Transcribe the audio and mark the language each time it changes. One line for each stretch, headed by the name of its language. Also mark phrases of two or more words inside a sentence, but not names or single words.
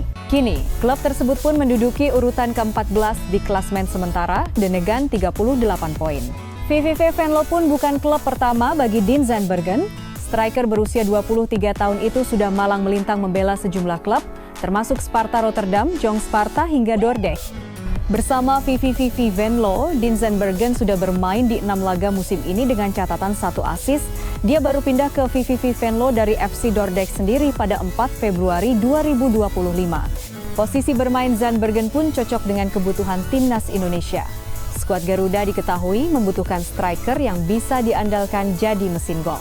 Indonesian: Kini, klub tersebut pun menduduki urutan ke-14 di klasmen sementara dengan 38 poin. VVV Venlo pun bukan klub pertama bagi Dean Zandbergen. Striker berusia 23 tahun itu sudah malang melintang membela sejumlah klub, termasuk Sparta Rotterdam, Jong Sparta hingga Dordrecht. Bersama VVV Venlo, Dean Zandbergen sudah bermain di 6 laga musim ini dengan catatan 1 assist. Dia baru pindah ke VVV Venlo dari FC Dordrecht sendiri pada 4 Februari 2025. Posisi bermain Zandbergen pun cocok dengan kebutuhan timnas Indonesia. Skuad Garuda diketahui membutuhkan striker yang bisa diandalkan jadi mesin gol.